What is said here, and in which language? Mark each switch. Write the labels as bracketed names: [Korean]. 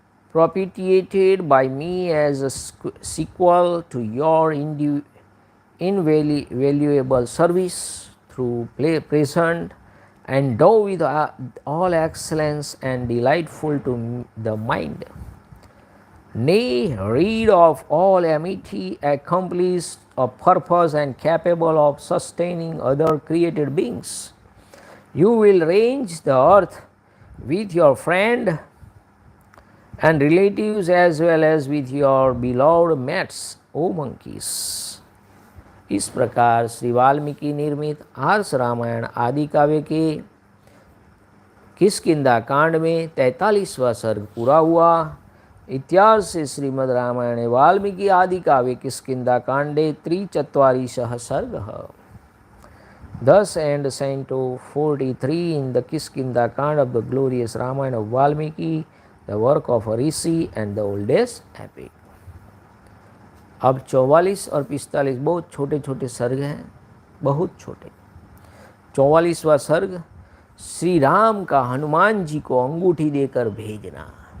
[English] Propitiated by me as a sequel to your invaluable service through present, endowed with all excellence and delightful to the mind, nay, rid of all enmity, accomplished of purpose and capable of sustaining other created beings, you will range the earth with your friend and relatives as well as with your beloved mates, O monkeys. [Hindi] इस प्रकार श्री वाल्मीकि निर्मित आर्ष रामायण आदि काव्य के किष्किंधा कांड में 43वां सर्ग पूरा हुआ। [Sanskrit] इत्यार्ष से श्रीमद् रामायणे वाल्मीकि आदि काव्ये किष्किंधा कांडे 43 सर्गः। [English] Thus ends Canto 43 in the Kiskindha Kand of the glorious Ramayana of Valmiki, the work of a rishi and the oldest epic. [Hindi] अब 44 और 45 बहुत छोटे छोटे सर्ग हैं, बहुत छोटे। 44वां सर्ग श्री राम का हनुमान जी को अंगूठी देकर भेजना।